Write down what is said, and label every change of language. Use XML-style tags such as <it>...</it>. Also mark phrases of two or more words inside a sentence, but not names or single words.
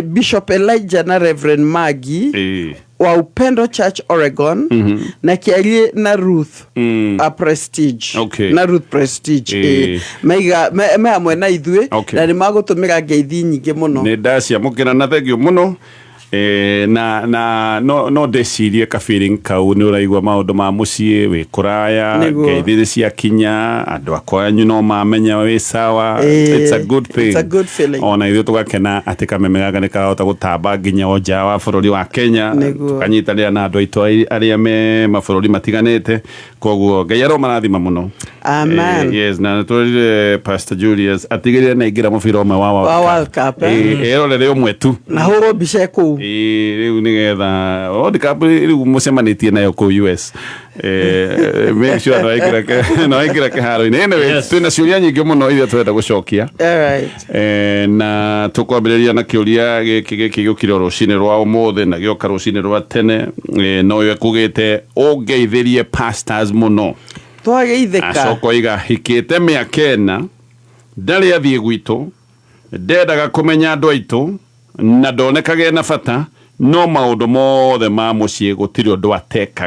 <ki>Bishop Elijah na Reverend Maggie wa Upendo Church Oregon na kiarie na Ruth Prestige na Ruth Prestige meiga me amwe na ithuĩ na nĩ magũtũmĩra ngeithi nyingĩ mũno. Nĩ ndaciamũkĩra na thengio mũno no ndecirie ka feeling kau nĩ ũraigua maũndũ ma mũciĩ wĩ kũraya ngeithi cia kinya andũ akwanyu no mamenya wĩ sawa.</ki> <en>It's a good thing. It's a good feeling.</en> <ki>Ona ithuĩ tũgakena atĩ kameme gaka nĩ kahota gũtamba nginya o nja wa bũrũri wa Kenya tukanyitanĩra na andũ aitũ arĩa me mabũrũri matiganĩte koguo Ngai aromarathima mũno. Amen. Yes, na tũrire Pastor Julius atigĩrĩre na ingĩra mũbira ũmwe wa World Cup. Erorere ũmwe tu na hũrwo mbica kũu. Rĩu nĩgetha World Cup rĩu mũcemanĩtie nayo kũu US.</ki> <en>Make sure</en> <ki>no aikĩra kĩharo-inĩ. Anyway, twĩna ciũria nyingĩ mũno iria twenda gũcokia. Na tũkwambĩrĩria na kĩũria gĩkĩ gĩũkire rũcinĩ rwa ũmũthĩ na gĩoka rũcinĩ rwa tene no we kugĩte ũngeithĩrie pastors mũno. Twageithĩka. Acoka iga hikĩte mĩaka ĩna ndarĩ athiĩ gwitũ ndendaga kũmenya andũ aitũ na ndonekage na bata no maũndũ mothe ma mũciĩ gũtirĩ ũndũ atekaga.</ki>